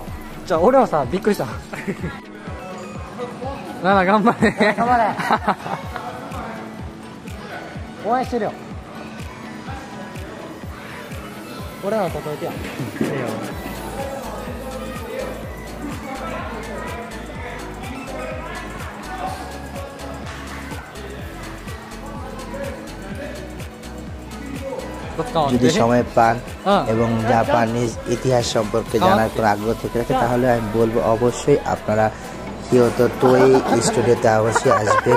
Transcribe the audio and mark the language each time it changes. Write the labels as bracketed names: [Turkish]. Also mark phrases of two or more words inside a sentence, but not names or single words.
[Japanese] じゃあ俺はさびっくりしたなな頑張れ頑張れ応援してるよ俺らの届いてよいいよ [Bangla] যদি সময় পান এবং জাপানিজ ইতিহাস সম্পর্কে জানার কোনো আগ্রহ থেকে থাকে তাহলে আমি বলবো অবশ্যই আপনারা কিয়োতো টোই স্টুডিওতে অবশ্যই আসবেন।